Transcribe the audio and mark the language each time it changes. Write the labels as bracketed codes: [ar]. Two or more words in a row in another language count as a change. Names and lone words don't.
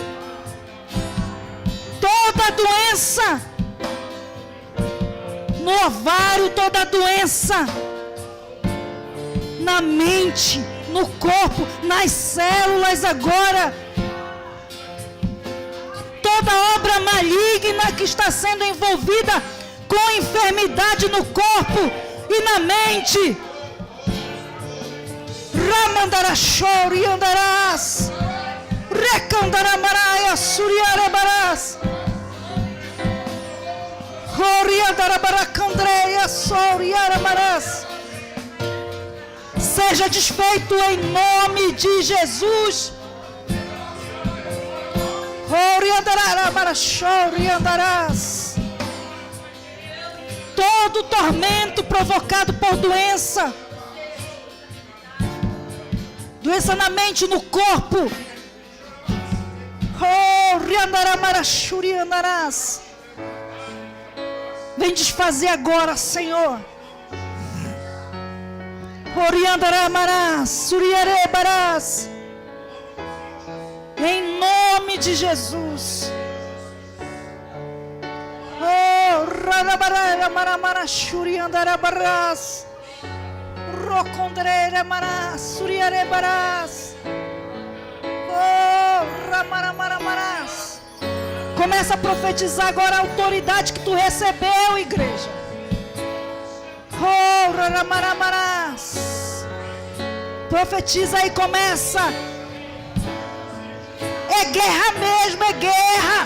[pt] Toda doença no ovário, toda doença na mente, no corpo, nas células agora. Toda obra maligna que está sendo envolvida com enfermidade no corpo e na mente. Ramandarachori andarás. Recandaramaraia suriarebarás. Roriandarabaracandreia soriaramarás. Seja desfeito em nome de Jesus. Roriandaramarachoriandarás. Todo tormento provocado por doença, doença na mente, no corpo, vem desfazer agora, Senhor. Em nome de Jesus. Oh, Rarabarara Maramara Shuriandarabarás. Rocondreira Marás, Suriarebarás. Oh, Ramaramaramaraás. Começa a profetizar agora a autoridade que tu recebeu, igreja. Oh, Raramaramarás. Profetiza aí, começa. É guerra mesmo, é guerra.